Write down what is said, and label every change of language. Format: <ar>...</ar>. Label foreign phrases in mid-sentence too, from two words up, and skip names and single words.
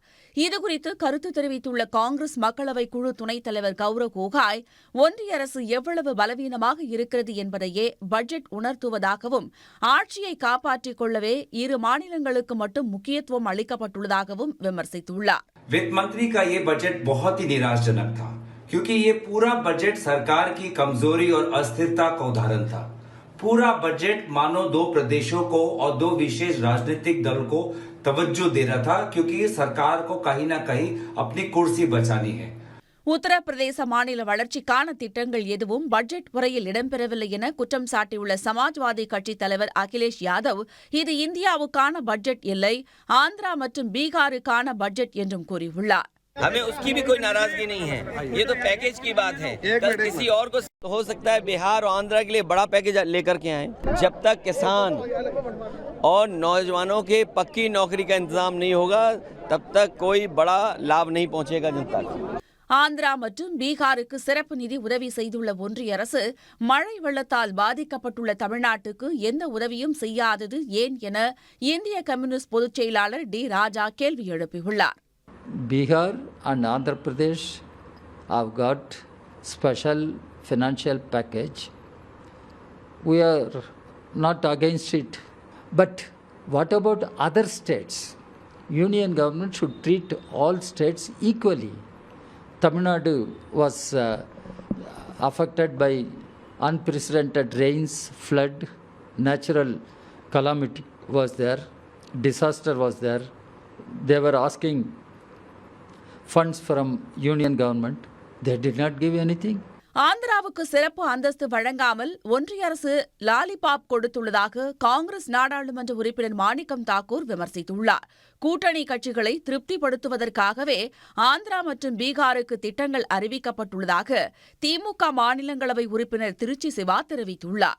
<ta>இதுகுறித்து கருத்து தெரிவித்துள்ள காங்கிரஸ் மக்களவை குழு துணைத் தலைவர் கௌரவ் கோகாய், ஒன்றிய அரசு எவ்வளவு பலவீனமாக இருக்கிறது என்பதையே பட்ஜெட் உணர்த்துவதாகவும், ஆட்சியை காப்பாற்றிக் கொள்ளவே இரு மாநிலங்களுக்கு மட்டும் முக்கியத்துவம் அளிக்கப்பட்டுள்ளதாகவும் விமர்சித்துள்ளார்.</ta> <hi>वित्त मंत्री का ये बजट बहुत ही निराशाजनक था, क्योंकि ये पूरा बजट सरकार की कमजोरी और अस्थिरता का उदाहरण था। पूरा बजट मानो दो प्रदेशों को और दो विशेष राजनीतिक दल को तवज्जो दे रहा था, क्योंकि सरकार को कहीं न कहीं अपनी कुर्सी बचानी है।</hi> <ta>உத்தரப்பிரதேச மாநில வளர்ச்சிக்கான திட்டங்கள் எதுவும் பட்ஜெட் உரையில் இடம்பெறவில்லை என குற்றம் சாட்டியுள்ள சமாஜ்வாதி கட்சித் தலைவர் அகிலேஷ் யாதவ், இது இந்தியாவுக்கான பட்ஜெட் இல்லை, ஆந்திரா மற்றும் பீகாருக்கான பட்ஜெட் என்றும் கூறியுள்ளார்.</ta> <hi>हमें उसकी भी कोई नाराजगी नहीं है, ये तो पैकेज की बात है। कल किसी और को हो सकता है बिहार और आंध्रा के लिए बड़ा पैकेज लेकर के आए। जब तक किसान और नौजवानों के पक्की नौकरी का इंतजाम नहीं होगा, तब तक कोई बड़ा लाभ नहीं पहुंचेगा जनता को।</hi> <ta>ஆந்திரா மற்றும் பீகாருக்கு சிறப்பு நிதி உதவி செய்துள்ள ஒன்றிய அரசு மழை வெள்ளத்தால் பாதிக்கப்பட்டுள்ள தமிழ்நாட்டுக்கு எந்த உதவியும் செய்யாதது ஏன் என இந்திய கம்யூனிஸ்ட் பொதுச் செயலாளர் டி ராஜா கேள்வி எழுப்பியுள்ளார்.</ta> <en>Bihar and Andhra Pradesh have got special financial package. We are not against it. But what about other states? Union government should treat all states equally. Tamil Nadu was affected by unprecedented rains, flood, natural calamity was there, disaster was there. They were asking funds from union government. They did not give anything.</en> <ta>ஆந்திராவுக்கு சிறப்பு அந்தஸ்து வழங்காமல் ஒன்றிய அரசு லாலிபாப் கொடுத்துள்ளதாக காங்கிரஸ் நாடாளுமன்ற உறுப்பினர் மாணிக்கம் தாக்கூர் விமர்சித்துள்ளார். கூட்டணி கட்சிகளை திருப்திப்படுத்துவதற்காகவே ஆந்திரா மற்றும் பீகாருக்கு திட்டங்கள் அறிவிக்கப்பட்டுள்ளதாக திமுக மாநிலங்களவை உறுப்பினர் திருச்சி சிவா தெரிவித்துள்ளார்.</ta>